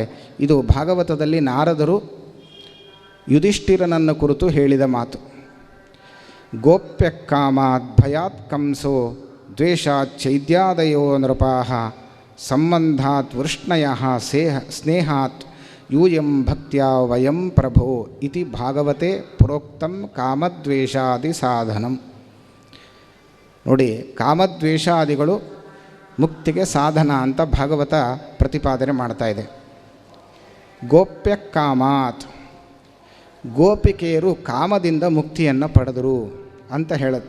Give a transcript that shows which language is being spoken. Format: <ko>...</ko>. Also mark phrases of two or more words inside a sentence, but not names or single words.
<kn>ಇದು ಭಾಗವತದಲ್ಲಿ ನಾರದರು ಯುಧಿಷ್ಠಿರನನ್ನು ಕುರಿತು ಹೇಳಿದ ಮಾತು.</kn> <sa>ಗೋಪ್ಯ ಕಾಮಾತ್ ಭಯಾತ್ ಕಂಸೋ ದ್ವೇಷಾತ್ ಚೈದ್ಯಾದಯೋ ನೃಪಾಃ ಸಂಬಂಧಾತ್ ವೃಷ್ಣಯಃ ಸ್ನೇಹಾತ್ ಯೂಯಂ ಭಕ್ತ್ಯಾ ವಯಂ ಪ್ರಭೋ ಇತಿ ಭಾಗವತೆ ಪ್ರೋಕ್ತಂ ಕಾಮದ್ವೇಷಾದಿ ಸಾಧನಂ.</sa> <kn>ನೋಡಿ, ಕಾಮದ್ವೇಷಾದಿಗಳು ಮುಕ್ತಿಗೆ ಸಾಧನ ಅಂತ ಭಾಗವತ ಪ್ರತಿಪಾದನೆ ಮಾಡ್ತಾ ಇದೆ.</kn> <sa>ಗೋಪ್ಯ ಕಾಮಾತ್,</sa> <kn>ಗೋಪಿಕೆಯರು ಕಾಮದಿಂದ ಮುಕ್ತಿಯನ್ನು ಪಡೆದರು ಅಂತ ಹೇಳುತ್ತೆ.</kn>